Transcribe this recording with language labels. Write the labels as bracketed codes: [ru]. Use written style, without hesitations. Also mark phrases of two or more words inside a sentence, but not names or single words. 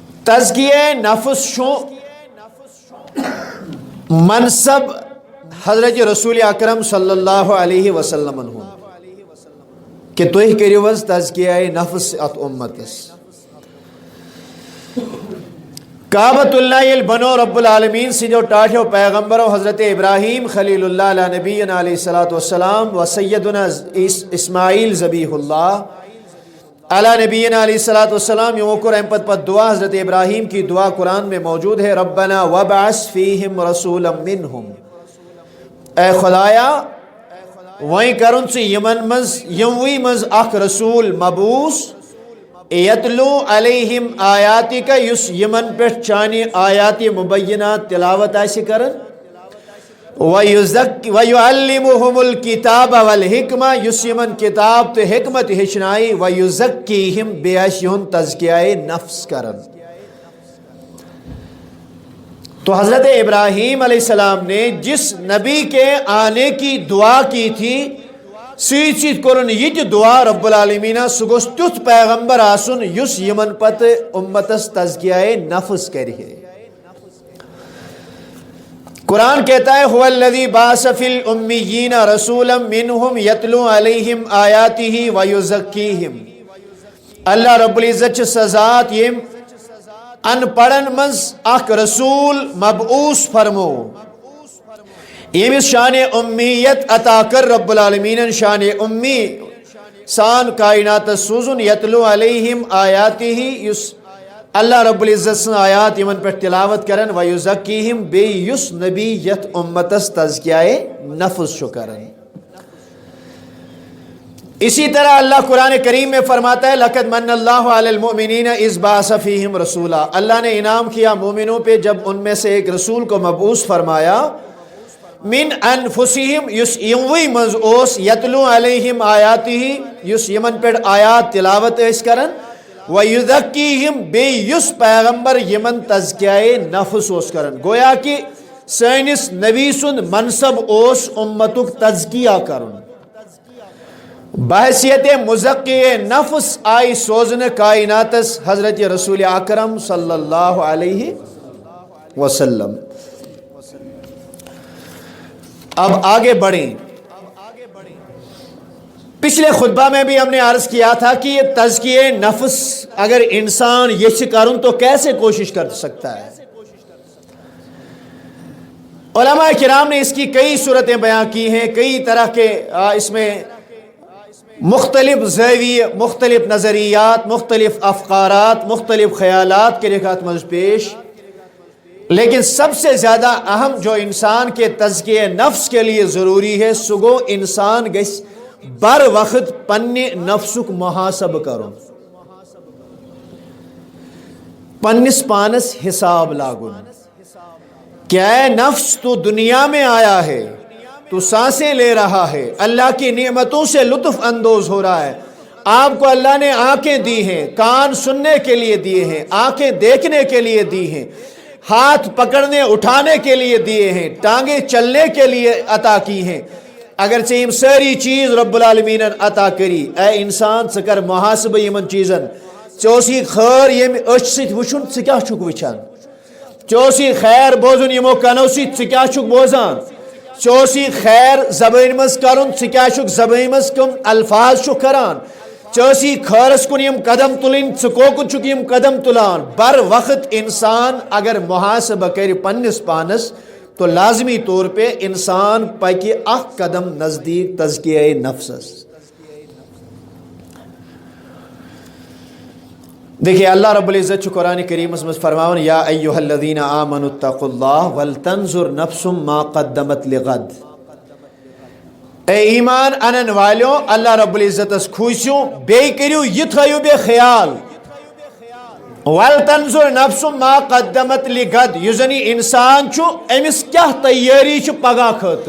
[ks] تزکیہ نفس شو منصب حضرت رسول اکرم [ar] صلی اللہ علیہ وسلم [ks] کہ تُہۍ کٔرِو حظ تزکیہ نفس ات امتس. کعبۃ اللہ ییٚلہِ بنو [ar] رب العالمین [ks] سٕنٛدیو ٹاٹھیو پیغمبرو حضرت ابراہیم خلیل اللہ [ar] علیہ نبینا علیہ الصلوۃ والسلام [ks] و سیدنا اسماعیل ذبیح اللہ [ar] علیہ نبینا علیہ الصلوۃ والسلام [ks] یمو کوٚر امہِ پتہٕ دعا. [ur] حضرت ابراہیم کی دعا قرآن میں موجود ہے, [ar] ربنا وابعث فیہم رسولا منہم, [ks] اے خدایا وہیں کرن ژٕ یمن منٛز یموٕے منٛز اکھ رسول مبعوث [ar] یتلو علیہم [ks] آیاتک یس یمن پٮ۪ٹھ چانہِ آیات مبینات تلاوت آسہِ کران, [ar] وَيُعَلِّمُهُمُ الْكِتَابَ وَالْحِكْمَةَ [ks] یس یمن کتاب تہٕ حکمت ہیٚچھنایہِ, وَيُزَكِّيهِمْ بیٚیہِ آسہِ یِہُنٛد تزکیہ نفس کران. [ur] تو حضرت ابراہیم علیہ السلام نے جس نبی کے آنے کی دعا کی تھی [ks] سۭتۍ سۭتۍ کوٚرُن یہِ تہِ دعا [ar] رب العالمیٖنہ [ks] سُہ گوٚژھ تیُتھ پیغمبر آسُن یُس یِمن پتہٕ اُمتس تزکیہ نفس کرِ ہے. [ur] قرآن کہتا ہے [ar] هو الذی بعث فی الامیین رسولا منہم یتلو علیہم آیاتہ ویزکیہم. اللہ رب العزت [ks] چھِ سۄ ذات یٔمۍ ان پڑھن منٛز اکھ رسول مبعوث فرمو, ییٚمِس شان امیت عطا کر [ar] رب العالمین [ks] شان امی سان کائناتس سوزن, [ar] یتلو علیہم آیاتہ [ks] یس [ar] اللہ رب العزت [ks] سن آیات یمن پہ تلاوت کرن, ویزکیہم بیٚیہِ یُس نبی یتھ امتس تزکیہ نفس چھُ کران. [ur] اسی طرح اللہ قرآن کریم میں فرماتا ہے [ar] لقد من اللہ علی المؤمنین اذ بعث فیہم رسولا, [ur] اللہ نے انعام کیا مومنوں پہ جب ان میں سے ایک رسول کو مبعوث فرمایا, [ar] من انفسہم [ks] یس یموٕے منٛز اوس, [ar] یتلو علیہم آیاتہ [ks] یس یمن پہ آیات تلاوت ٲسۍ کران, [ur] ویزکیہم [ks] بیٚیہِ یُس پیغمبر یمن تزکیہ نفس اوس کران. گویا کہ سٲنِس نبی سُنٛد منصب اوس اُمتُک تزکیہ کرُن. بحیثیت مزکی نفس آئی سوزن کائناتس حضرت رسول اکرم [ar] صلی اللہ علیہ وسلم. [ur] اب آگے بڑھیں. پچھلے خطبہ میں بھی ہم نے عرض کیا تھا کہ یہ تزکیہ نفس اگر انسان یہ کرن تو کیسے کوشش کر سکتا ہے. علماء کرام نے اس کی کئی صورتیں بیان کی ہیں, کئی طرح کے اس میں مختلف زاویے, مختلف نظریات, مختلف افکارات, مختلف خیالات کے لکھات مز پیش. لیکن سب سے زیادہ اہم جو انسان کے تزکیہ نفس کے لیے ضروری ہے [ks] سُہ گوٚو انسان گژھِ بر وقت پننہِ نفسُک محاسب کرُن, پننس پانس حساب لاگُن. [ur] کیا ہے نفس تو دنیا میں آیا ہے, تو سانسیں لے رہا ہے, اللہ کی نعمتوں سے لطف اندوز ہو رہا ہے. آپ کو اللہ نے آنکھیں دی ہیں, کان سننے کے لیے دیے ہیں, آنکھیں دیکھنے کے لیے دی ہیں, ہاتھ پکڑنے اٹھانے کے لیے دیے ہیں, ٹانگیں چلنے کے لیے عطا کی ہیں. [ks] اگرچہ یم ساری چیز [ar] رب العالمین [ks] عطا کری, اے انسان ژٕ کر محاسبہ یمن چیزن. ژےٚ اوسٕے خٲر ییٚمہِ أچھ سۭتۍ وٕچھُن, ژٕ کیٛاہ چھُکھ وٕچھان؟ ژےٚ اوسٕے خیر بوزُن یمو کنو سۭتۍ, ژٕ کیٛاہ چھُکھ بوزان؟ ژےٚ اوسٕے خیر زبٲنۍ منٛز کرُن, ژٕ کیٛاہ چھُکھ زبٲنۍ منٛز کٕم الفاظ چھُکھ کران؟ ژےٚ اوسٕے خٲرس کُن یم قدم تُلٕنۍ, ژٕ کوکُن چھُکھ یم قدم تُلان؟ بر وقت انسان اگر محاسبہ کرِ پننس پانس تو لازمی طور پہ انسان پکہ اخ قدم نزدیک تزکیہ نفسس. [ur] دیکھیے اللہ رب العزت قرآن کریم میں فرماون, [ar] یا ایھا الذین آمنوا اتقوا اللہ ولتنظر نفس ما قدمت لغد. [ks] اے ایمان انن والیو اللہ رب العزتس کھوسیو, بیٚیہِ کٔرِو یہِ تھٲیِو بیٚیہِ خیال, [ar] ولتنظر نفس ما قدمت لغد, [ks] یُس زن یہِ انسان چھُ أمِس کیٛاہ تیٲری چھِ پگاہ خٲطرٕ.